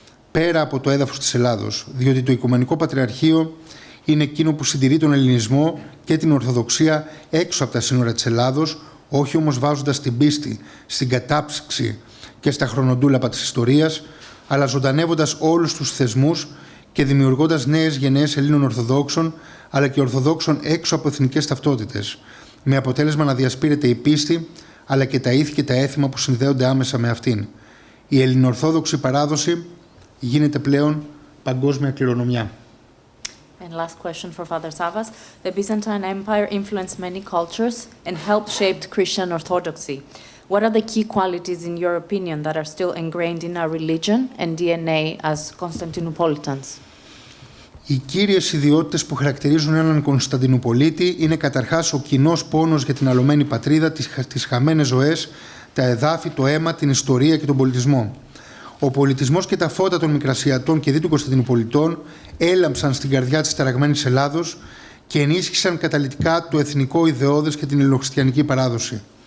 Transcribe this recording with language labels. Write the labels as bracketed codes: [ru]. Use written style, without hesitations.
[el] πέρα από το έδαφος της Ελλάδος, διότι το Οικουμενικό Πατριαρχείο είναι εκείνο που συντηρεί τον Ελληνισμό και την Ορθοδοξία έξω από τα σύνορα της Ελλάδος, όχι όμως βάζοντας την πίστη στην κατάψυξη και στα χρονοτούλαπα της ιστορίας, αλλά ζωντανεύοντας όλους τους θεσμούς και δημιουργώντας νέες γενναίες Ελλήνων Ορθοδόξων, αλλά και Ορθοδόξων έξω από εθνικές ταυτότητες, με αποτέλεσμα να διασπείρεται η πίστη, αλλά και τα ήθη και τα έθιμα που συνδέονται άμεσα με αυτήν. Η ελληνορθόδοξη παράδοση γίνεται πλέον παγκόσμια κληρονομιά. [en] And last question for Father Savvas. The Byzantine Empire influenced many cultures and helped shape Christian Orthodoxy. What are the key qualities, in your opinion, that are still ingrained in our religion and DNA as Constantinopolitans? [el] Οι κύριες ιδιότητες που χαρακτηρίζουν έναν Κωνσταντινουπολίτη είναι καταρχάς ο κοινός πόνος για την αλωμένη πατρίδα, τις χαμένες ζωές, τα εδάφη, το αίμα, την ιστορία και τον πολιτισμό. Ο πολιτισμός και τα φώτα των Μικρασιατών και δι των Κωνσταντινουπολιτών έλαμψαν στην καρδιά της ταραγμένης Ελλάδος και ενίσχυσαν καταλυτικά το εθνικό ιδεώδες και την ελληνοχριστιανική παράδοση.